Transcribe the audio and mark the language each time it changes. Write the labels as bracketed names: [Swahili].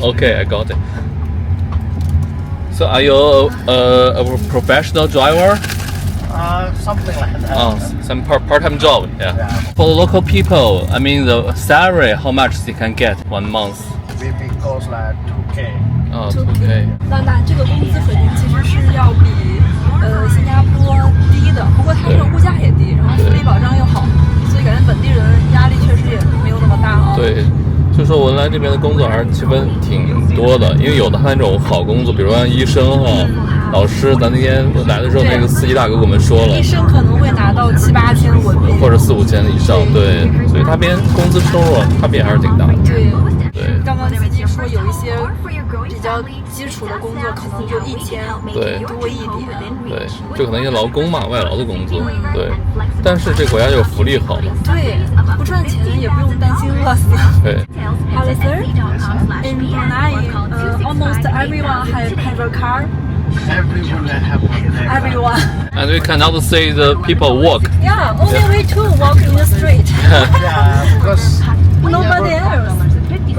[English] Okay, I got it. So are you a professional driver? Something like that. Oh, some part-time job. Yeah. For the local people, I mean the salary, how much they can get 1 month? Maybe cost like 2K. Oh, 2K. [Chinese] 那这個工資水平其實是要比新加坡低的，不過它這個物價也低，然後福利保障又好，所以感覺本地人壓力確實也沒有那麼大啊。對。就說文萊這邊的工作還是氣氛挺多的，因為有的他那種好工作，比如像醫生哈、老師，咱那天來的時候，那個司機大哥跟我們說了，醫生可能會拿到7-8千文幣，或者4-5千以上，對，所以他邊工資收入差別還是挺大的。對，剛剛司機說有一些比較基礎的工作可能就1000多一點，對，就可能一些勞工嘛，外勞的工作，對，但是這國家就福利好嘛，對，不賺錢也不用擔心餓死。 [English] 對。Hello, sir. In Brunei, almost everyone have a car. Everyone. And we cannot see the people walk. Yeah, only we two walk in the street. Yeah, because nobody else.